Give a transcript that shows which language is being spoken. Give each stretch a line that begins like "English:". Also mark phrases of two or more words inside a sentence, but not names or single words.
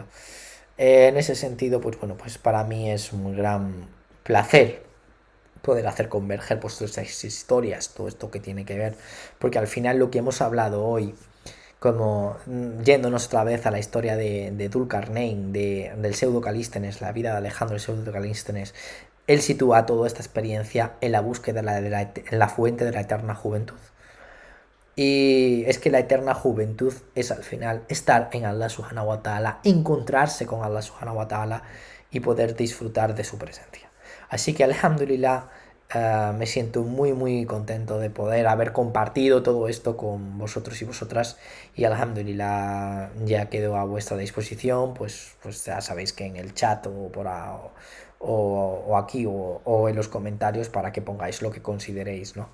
Spanish: En ese sentido, pues bueno, pues para mí es un gran placer poder hacer converger pues todas estas historias, todo esto que tiene que ver, porque al final lo que hemos hablado hoy, como yéndonos otra vez a la historia de Dhul-Qarnayn, del pseudo Calístenes, la vida de Alejandro el pseudo Calístenes, él sitúa toda esta experiencia en la búsqueda en la fuente de la eterna juventud. Y es que la eterna juventud es al final estar en Allah
Arabic: سبحانه وتعالى,
Spanish: encontrarse con Allah
Arabic: سبحانه وتعالى
Spanish: y poder disfrutar de su presencia. Así que alhamdulillah, me siento muy contento de poder haber compartido todo esto con vosotros y vosotras, y alhamdulillah ya quedo a vuestra disposición, pues ya sabéis que en el chat o aquí o en los comentarios para que pongáis lo que consideréis, ¿no?